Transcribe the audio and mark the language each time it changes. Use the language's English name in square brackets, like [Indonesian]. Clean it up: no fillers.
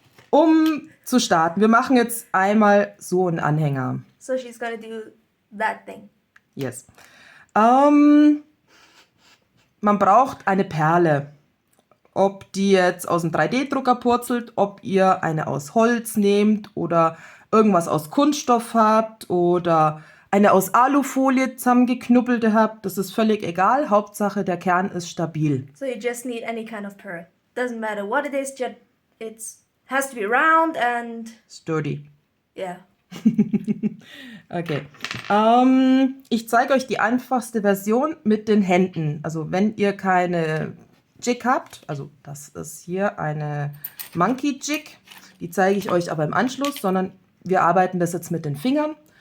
[German] Um zu starten, wir machen jetzt einmal so einen Anhänger. [English] So she's gonna do that thing. [German] Yes. Man braucht eine Perle. Ob die jetzt aus dem 3D-Drucker purzelt, ob ihr eine aus Holz nehmt oder irgendwas aus Kunststoff habt oder eine aus Alufolie zusammengeknuppelte habt, das ist völlig egal. Hauptsache, der Kern ist stabil. [English] So you just need any kind of pearl. Doesn't matter what it is, just it's has to be round and Sturdy. yeah. Okay. [German] Ich zeige euch die einfachste Version mit den Händen. Also wenn ihr keine Jig habt, also das ist hier eine Monkey Jig, die zeige ich euch aber im Anschluss, sondern wir arbeiten das jetzt mit den Fingern.